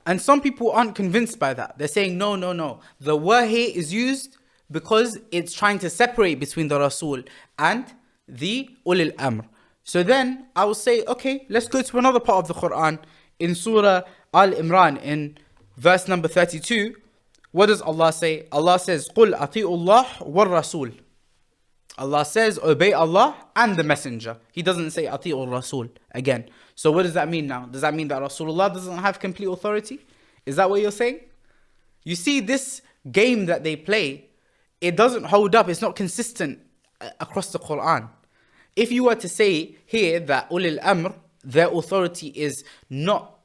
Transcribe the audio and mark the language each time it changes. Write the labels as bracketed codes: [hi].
[en] And some people aren't convinced by that. They're saying, no. The wa here is used because it's trying to separate between the Rasul and the ulil amr. So then I will say, okay, let's go to another part of the Qur'an. In Surah Al-Imran, in verse number 32, what does Allah say? Allah says, [ar] قُلْ أَطِيعُوا اللَّهِ وَالرَّسُولِ. [en] Allah says, obey Allah and the messenger. He doesn't say [ar] أَطِيعُوا الرَّسُولِ [en] again. So what does that mean now? Does that mean that Rasulullah doesn't have complete authority? Is that what you're saying? You see, this game that they play, it doesn't hold up. It's not consistent across the Qur'an. If you were to say here that ulil amr, their authority is not